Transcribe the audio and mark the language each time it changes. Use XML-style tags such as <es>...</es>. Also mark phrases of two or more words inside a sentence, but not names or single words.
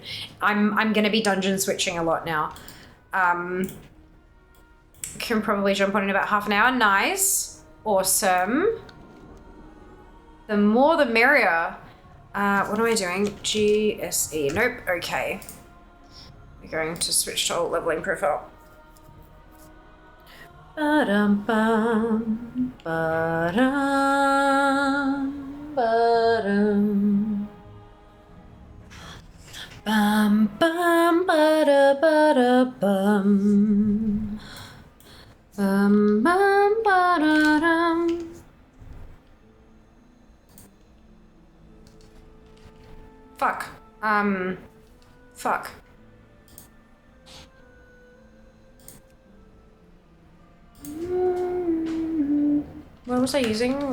<en>I'm going to be dungeon switching a lot now. Can probably jump on in about half an hour. Nice. Awesome. The more the merrier. What am I doing? GSE. Nope. Okay. We're going to switch to alt leveling profile. Ba-dum-bum. Ba-dum. Ba-dum. Bum bum ba-da-ba-da-bum. Bum bum ba-da-dum. Fuck. Fuck. What was I using?</en>